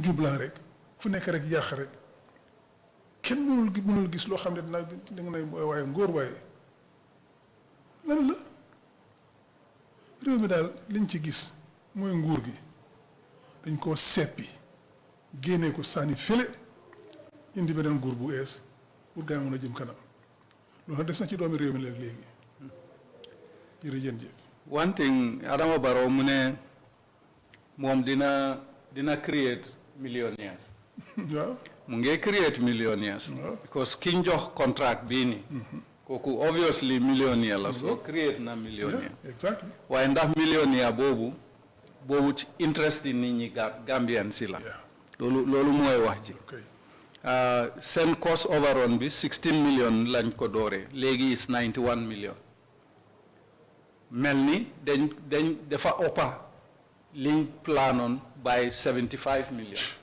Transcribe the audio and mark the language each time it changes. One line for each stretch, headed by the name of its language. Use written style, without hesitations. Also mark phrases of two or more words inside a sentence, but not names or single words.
Wolof: njublaan rek fu nekk rek yàq rek kenn mënul gis loo xam ne da nga ne waaye ngóor waaye lan la réew mi daal liñ ci gis mooy nguur gi dañ koo seppi génnee ko sànni fële indi beneen nguur bu ees pour gaa mën a jëm kanam loolu des na ci doomi réew mi leen léegi jërëjëf.
English: One thing
Wolof: Adama Barrow mu ne moom dina
English: create millionaires.
Wolof: waaw mu ngi
English: create millionaires.
Wolof: because kiñ jox contract bii nii. kooku obviously millionaire la so create na millionaire.
English: exactly
Wolof: waaye ndax millionaire boobu ci interest yi nit ñi Gambian si la. loolu mooy wax ji. seen
English: cost overrun
Wolof: bi 16 million lañ ko dooree léegi
English: is 91 million.
Wolof: mel ni dafa ëppa liñ planoon
English: by 75 million.